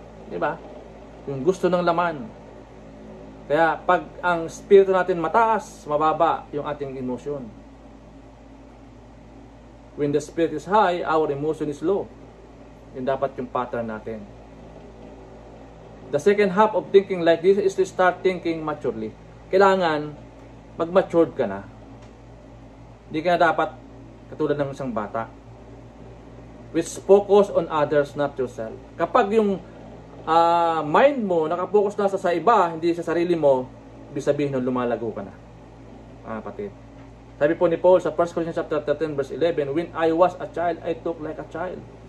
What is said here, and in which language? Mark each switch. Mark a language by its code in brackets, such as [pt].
[tl] Diba? Yung gusto ng laman. Kaya pag ang spirito natin mataas, mababa yung ating emotion. [en] When the spirit is high, our emotion is low. [tl] Yun dapat yung pattern natin. [en] The second half of thinking like this is to start thinking maturely. [tl] Kailangan mag-matured ka na. Hindi ka na dapat katulad ng isang bata. [en] Which focus on others, not yourself. [tl] Kapag yung mind mo nakapokus na sa iba, hindi sa sarili mo, ibig sabihin nun lumalago ka na. Kapatid. Sabi po ni Paul sa 1 Corinthians chapter 13 verse 11, [en] when I was a child, I talked like a child.